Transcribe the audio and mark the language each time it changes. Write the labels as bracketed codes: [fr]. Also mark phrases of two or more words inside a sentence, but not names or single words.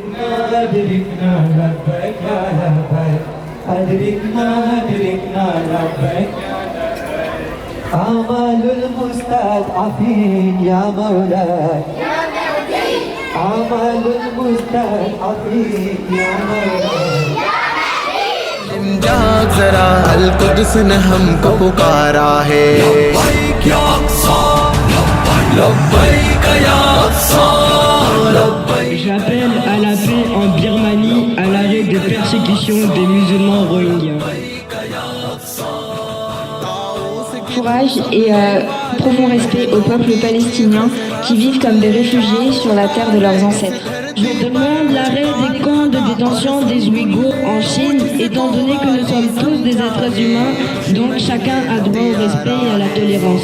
[ar] آمال المستضعفين يا مولاي، آمال المستضعفين يا مولاي. [hi] जाग जरा, अल-कुद्स ने हमको पुकारा है। [ar] لبيك يا أقصى، لبيك يا أقصى، لبيك. [fr] J'appelle à la paix en Birmanie, à l'arrêt des persécutions des musulmans rohingyas. Courage et profond respect au peuple palestinien qui vivent comme des réfugiés sur la terre de leurs ancêtres. Je demande l'arrêt des camps de détention des Ouïghours en Chine, étant donné que nous sommes tous des êtres humains, donc chacun a droit au respect et à la tolérance.